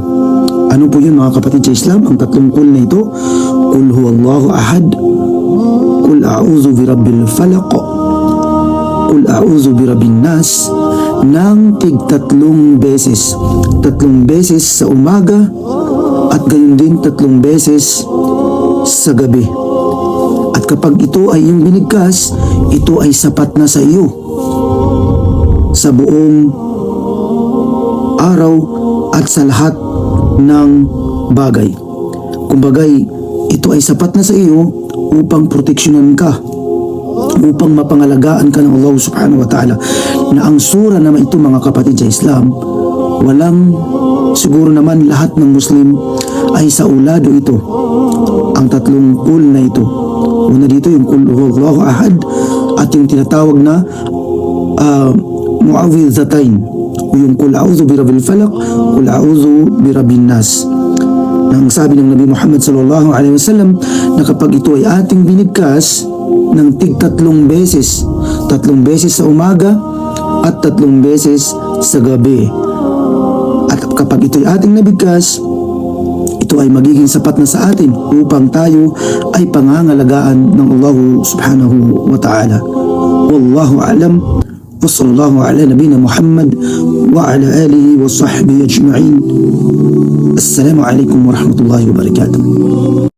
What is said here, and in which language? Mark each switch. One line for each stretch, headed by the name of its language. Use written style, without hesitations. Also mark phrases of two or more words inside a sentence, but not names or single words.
Filipino: Ano po yun, mga kapatid sa Islam? Ang tatlong qul na ito:
Arabic: قل هو الله أحد، قل أعوذ برب الفلق، قل أعوذ برب الناس,
Filipino: ng tig-tatlong beses. 3 beses sa umaga at gayon din 3 beses sa gabi. At kapag ito ay iyong binigkas, ito ay sapat na sa iyo sa buong araw at sa lahat ng bagay. Kumbagay, ito ay sapat na sa iyo upang proteksyonan ka, upang mapangalagaan ka ng Allah
Arabic: سبحانه وتعالى.
Filipino: Na ang sura naman ito, mga kapatid sa Islam, walang, siguro naman lahat ng Muslim ay sa ulado ito, ang tatlong qul na ito. Una dito yung
Arabic: قل هو الله أحد,
Filipino: at yung tinatawag na mu'awwidhatain, o yung
Arabic: قل أعوذ برب الفلق، قل أعوذ برب الناس.
Filipino: Nang sabi ng Nabi Muhammad
Arabic: صلى الله عليه وسلم,
Filipino: na kapag ito ay ating binigkas ng tig-3 beses, 3 beses sa umaga at 3 beses sa gabi, at kapag ito ay ating nabigkas, ito ay magiging sapat na sa atin upang tayo ay pangangalagaan ng Allah
Arabic: سبحانه وتعالى. والله أعلم، وصلى الله على نبينا محمد وعلى آله وصحبه أجمعين. السلام عليكم ورحمة الله وبركاته.